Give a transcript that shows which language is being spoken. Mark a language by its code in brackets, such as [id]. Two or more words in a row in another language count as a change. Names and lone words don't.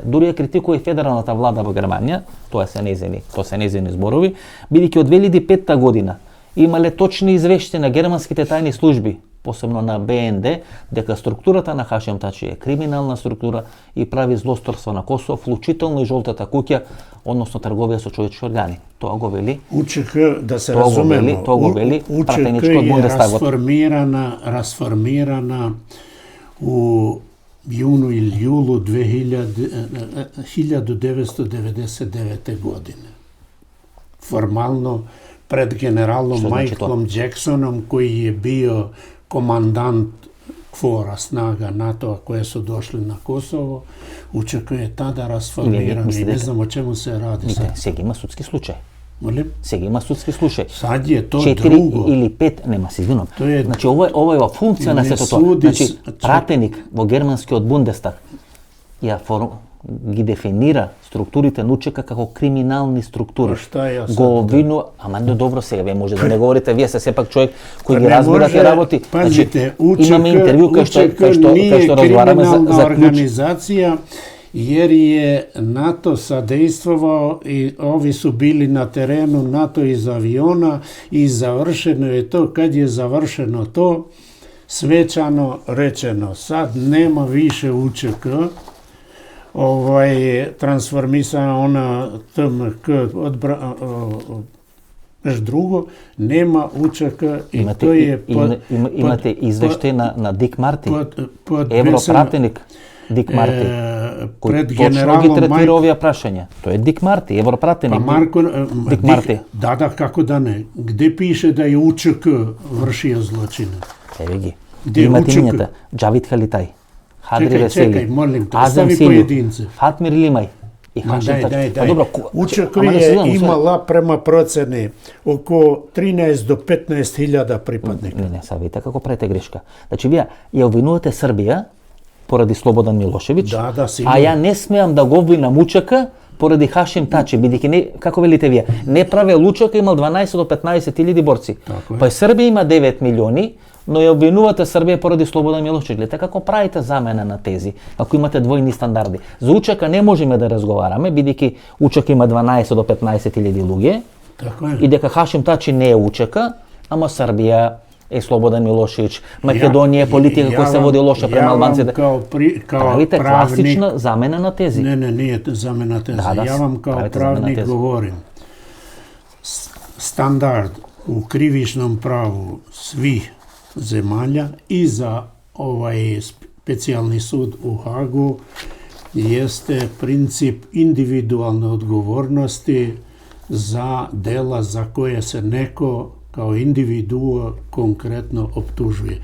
[mk] Дури ја критикува и федералната влада во Германија, тоа се незини зборови, бидејќи од 2005 година имале точни извештања на германските тајни служби, посебно на БНД, дека структурата на Хашим Тачи е криминална структура и прави злосторство на Косово, вклучително и жолтата куќа, односно трговија со човечки органи. Тоа го вели. УЧК, да се разумеме, тоа го вели пратеничко од УЧК е Бундестагот. [sr] расформирана у junu ili julu 1999. godine. Formalno pred generalom Michaelom Jacksonom, koji je bio komandant KFOR-a, snaga NATO-a koje su došli na Kosovo, UČK je tada rasformiran i ne znam o čemu se radi sad. [mk] Сега има судски случај. [sr] Molim? [mk] Сега има судски случај. [sr] Sad je to [mk] 4 [sr] drugo. [mk] или 5, нема се извинувам. [sr] To je- [mk] Значи ова е функција на Не сето тоа. суди Значи с- пратеник во германскиот Бундестаг ги дефинира структурите на УЧК како криминални структури. [sr] Па шта ја сад, [mk] Го обвинува, ама не добро сега, вие може да не говорите, вие сте сепак човек кој [sr] Па [mk] ги [sr] не [mk] разбира [sr] може, [mk] тие работи. [sr] Пазите, [mk] имаме интервју кај што [sr] nije [mk] разговараме за [sr] kriminalna [mk] клjuč. [sr] organizacija, jer je NATO sadejstvovao i ovi su bili na terenu, NATO iz aviona, i završeno je to. Kad je završeno to, svečano rečeno, sad nema više UČK, transformisana ona TMK, nešto drugo, nema UČK i to je [mk] Имате извештај на Дик Марти, [sr] pod [mk] европратеник Дик Марти, кој [sr] pred [mk] точно ги [sr] generalom [mk] третира овие прашања. Тој е Дик Марти, европратеник. Дик Марти. [sr] Da, kako da ne. Gde piše da je UČK vršio zločine? [mk] Еве ги. [sr] Gde [mk] Имате [sr] UČK? [mk] имињата. Джавид Халитај, Хадри [sr] Чекај, [mk] Весели, [sr] чекај, молим те, [mk] Азем [sr] остави [mk] Силју, [sr] поединце. [mk] Фатмир Лимај и Хашим Тач. [sr] Па добро, UČK [mk] ама не се [sr] je [mk] знам, [sr] imala prema proceni oko 13 do 15 hiljada pripadnika. [mk] Не, са видите како правите грешка. Значи вие ја обвинувате Србија поради Слободан Милошевиќ, [sr] Да, сигурно. [mk] а ја не смеам да го обвинам УЧК поради Хашим Тачи, бидејќи не, како велите вие, не праве УЧК имал 12 до 15 илјади борци. Така е. Па и Србија има 9 милиони, но ја обвинувате Србија поради Слободан Милошевиќ. Гледате како правите замена на тези, ако имате двојни стандарди. За УЧК не можеме да разговараме, бидејќи УЧК има 12 до 15 илјади луѓе, [sr] Tako je. [mk] и дека Хашим Тачи не е УЧК, ама Србија е Слободан Милошевиќ, Македонија е политика која се води лоша према албанците. [sr] Kao [mk] Правите [sr] pravnik, [mk] класична замена на тези. [sr] ne, nije zamena teza. [mk] Da, [sr] Ja vam kao [mk] правите замена [sr] pravnik [mk] teze. [sr] govorim. Standard u krivičnom pravu svih zemalja i za ovaj specijalni sud u Hagu jeste princip individualne odgovornosti za dela za koje se neko kao individuo konkretno optužuje.